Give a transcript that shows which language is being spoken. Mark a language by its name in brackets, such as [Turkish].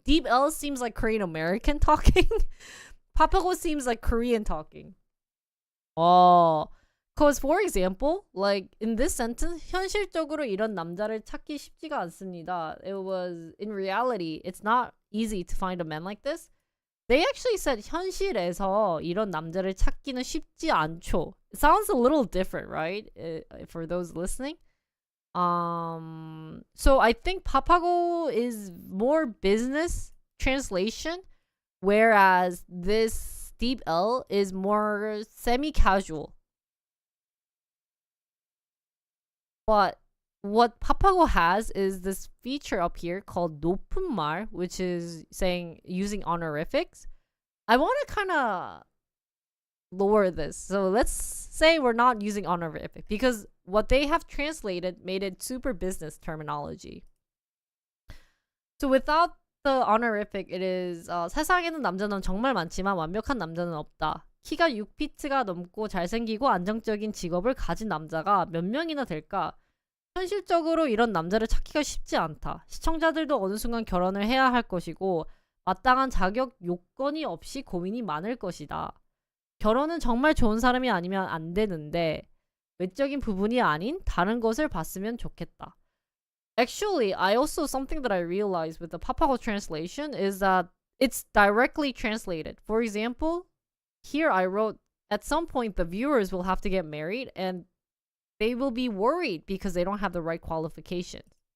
[English] Deep L seems like Korean American talking. Papago seems like Korean talking. Because for example, like in this sentence, [Korean] 현실적으로 이런 남자를 찾기 쉽지가 않습니다. [English] It was, in reality, it's not easy to find a man like this. They actually said [Korean] 현실에서 이런 남자를 찾기는 쉽지 않죠. [English] It sounds a little different, right? For those listening. So I think papago is more business translation, whereas this Deep L is more semi-casual. But what papago has is this feature up here called 높은 말, which is saying using honorifics. I want to kind of lower this. So let's say we're not using honorific because what they have translated made it super business terminology. So without the honorific, it is [Korean] 세상에는 남자는 정말 많지만 완벽한 남자는 없다. 키가 6피트가 넘고 잘생기고 안정적인 직업을 가진 남자가 몇 명이나 될까? 현실적으로 이런 남자를 찾기가 쉽지 않다. 시청자들도 어느 순간 결혼을 해야 할 것이고 마땅한 자격 요건이 없이 고민이 많을 것이다. 결혼은 정말 좋은 사람이 아니면 안 되는데 외적인 부분이 아닌 다른 것을 봤으면 좋겠다. [English] Actually, I also something that I realized with the Papago translation is that it's directly translated. For example, here I wrote at some point the viewers will have to get married and they will be worried because they don't have the right qualifications.